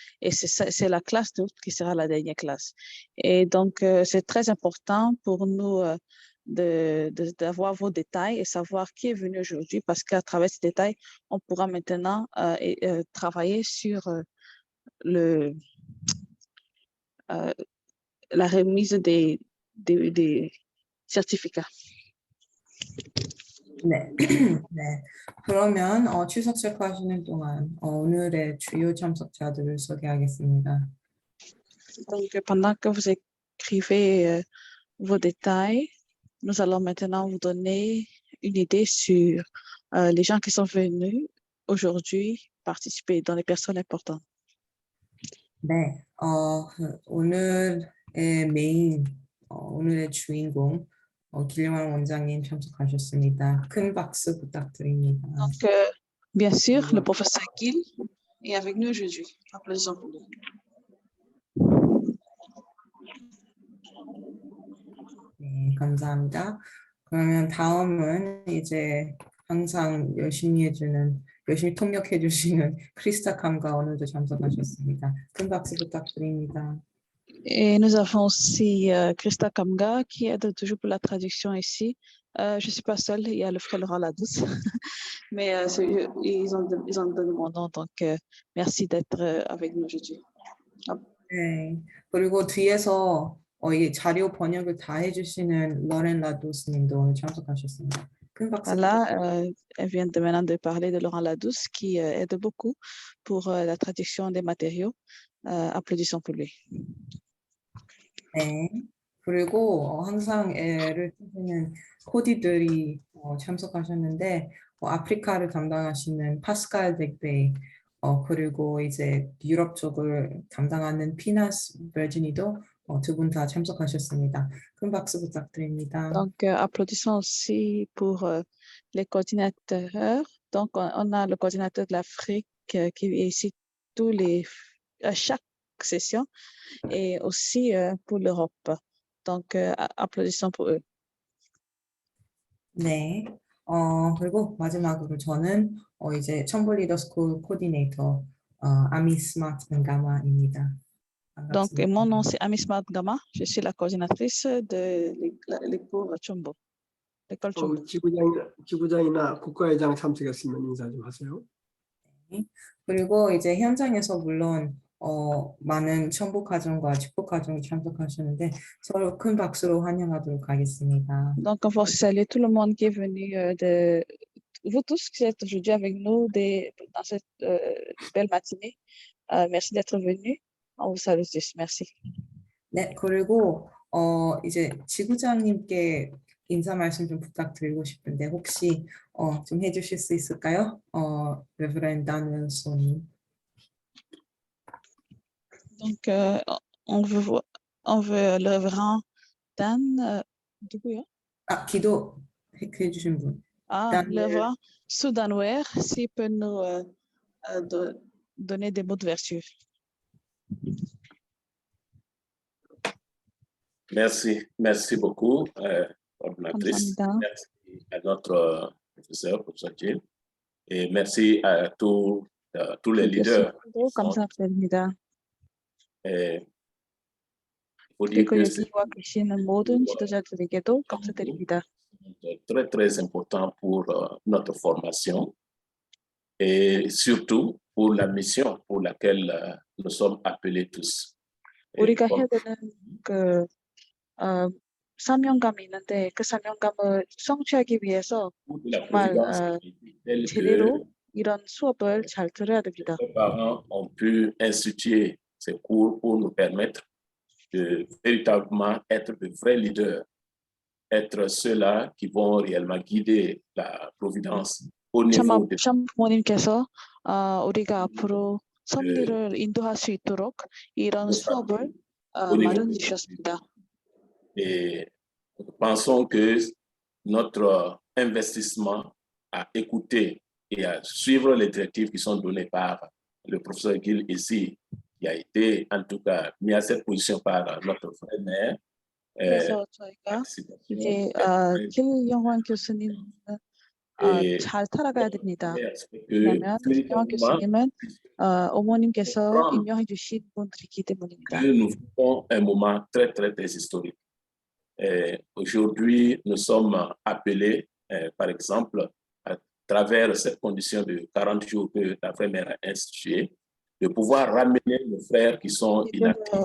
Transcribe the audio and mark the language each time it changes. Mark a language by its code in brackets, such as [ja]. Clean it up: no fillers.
[fr] Et c'est la classe d'août qui sera la dernière classe. Et donc, c'est très important pour nous d'avoir vos détails et savoir qui est venu aujourd'hui, parce qu'à travers ces détails, on pourra maintenant travailler sur la remise des certificats. [ko] 네. 네. 그러면 출석 체크하시는 동안 오늘의 주요 참석자들을 소개하겠습니다. [fr] Donc, pendant que vous écrivez vos détails, nous allons maintenant vous donner une idée sur les gens qui sont venus aujourd'hui participer, dans les personnes importantes. [ko] 네. 오늘의 메인, 오늘의 주인공 길영환 원장님 참석하셨습니다. 큰 박수 부탁드립니다. [fr] Donc, bien sûr, le professeur Gil est avec nous aujourd'hui. Applaudissons pour lui. [ko] 네, 감사합니다. 그러면 다음은 이제 항상 열심히 통역해 주시는 크리스타 감가 오늘도 참석하셨습니다. 큰 박수 부탁드립니다. [fr] Et nous avons aussi Christa Kamga qui aide toujours pour la traduction ici. Je ne suis pas seule, il y a le frère Laurent Ladouce. Mais ils ont donné mon nom, donc merci d'être avec nous aujourd'hui. [ko] 네, 그리고 뒤에서 이 자료 번역을 다 해주시는 러렌 라도스 님도 오늘 참석하셨습니다. 큰 박수 [fr] Voilà, elle vient maintenant de parler de Laurent Ladouce qui aide beaucoup pour la traduction des matériaux. Applaudissons pour lui. [ko] 네. 그리고 항상 애를 쓰시는 코디들이 참석하셨는데 아프리카를 담당하시는 파스칼 덱베이 그리고 이제 유럽 쪽을 담당하는 피나스 베르지니도 두 분 다 참석하셨습니다. 큰 박수 부탁드립니다. [fr] Donc, applaudissons aussi pour les coordinateurs. Donc, on a le coordinateur de l'Afrique qui est ici à chaque session et aussi pour l'Europe. Donc, applaudissons pour eux. [ko] 네. 그리고 마지막으로 저는 이제 첨부 리더스쿨 코디네이터 아미 스마트 은가마입니다. [fr] Donc, mon nom c'est Ami Smart Gama. Je suis la coordinatrice de l'école Chombo. l'école Chombo. [ko] 지부장이나 국가회장 참석했으면 인사 좀 하세요. 그리고 이제 현장에서 물론 많은 첨부 가정과 축복 가정이 참석하시는데 서로 큰 박수로 환영하도록 하겠습니다. [fr] Donc, on va saluer tout le monde qui est venu vous tous qui êtes aujourd'hui avec nous dans cette belle matinée. Merci d'être venus. On vous salue tous. Merci. [ko] 네, 그리고 이제 지부장님께 인사 말씀 좀 부탁드리고 싶은데 혹시 좀 해주실 수 있을까요? 레브렌 다니엘son. [fr] Donc, on veut le révérend Dan. [ko] 누구요? 기도해 주신 분. [fr] Le révérend Soudanouer, s'il peut nous donner des mots de vertu. Merci beaucoup, coordinatrice. Merci à notre professeur Gil. Et merci à tous les leaders. [ko] 감사합니다. [fr] Faut dire [ko] 그리고 [fr] que [ko] 여기 와 계시는 모든 지도자들에게도 감사드립니다. [fr] c'est très, très important pour notre formation et surtout pour la mission pour laquelle nous sommes appelés tous. [ko] 우리가 해야 되는 그 사명감이 있는데 그 사명감을 성취하기 위해서 정말 제대로 이런 수업을 잘 들어야 됩니다. [fr] Les parents ont pu instituer ces cours pour nous permettre de véritablement être de vrais leaders, être ceux-là qui vont réellement guider la providence au niveau de [ko] 부모님께서 우리가 앞으로 섭리를 인도할 수 있도록 이런 수업을 마련해 주셨습니다. [fr] Et Nous pensons que notre investissement à écouter et à suivre les directives qui sont données par le professeur Gil ici, qui a été en tout cas mis à cette position par notre frère maire. [ko] 그래서 저희가 이제 김영환 교수님 잘 따라가야 됩니다. 왜냐하면 김영환 교수님은 어머님께서 임명해 주신 분들이기 때문입니다. [fr] Nous vivons un moment très historique. Aujourd'hui, nous sommes appelés, par exemple, à travers cette condition de 40 jours que la frère mère a instituée, de pouvoir ramener nos frères qui sont inactifs.